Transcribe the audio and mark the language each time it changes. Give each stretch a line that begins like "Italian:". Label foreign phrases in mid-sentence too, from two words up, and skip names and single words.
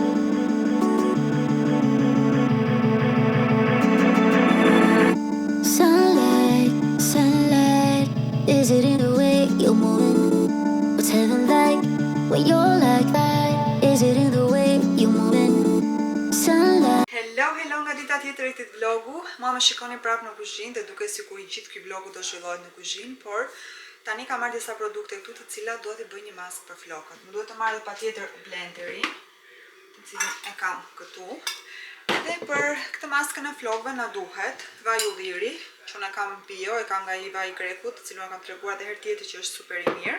English: Sunlight, sunlight, is it in the way you're moving? What's heaven like when you're like that? Is it in the way you're moving? Sunlight.
Albanian: Hello nga dita tjetër e këtij vlogu. Mua më shikoni prapë në kuzhinë dhe duket sikur i gjithë ky vlogu do zhvillohet në kuzhinë, por tani kam marrë disa produkte këtu të cilat dua t'i bëj një maskë për flokët. Më duhet të marr patjetër blenderin, të cilin e kam këtu. Edhe për këtë maskën e flokëve na duhet vaj ulliri, që unë kam bio, e kam nga i vaj grekut, të cilin e kam treguar edhe herë tjetër që është super i mirë.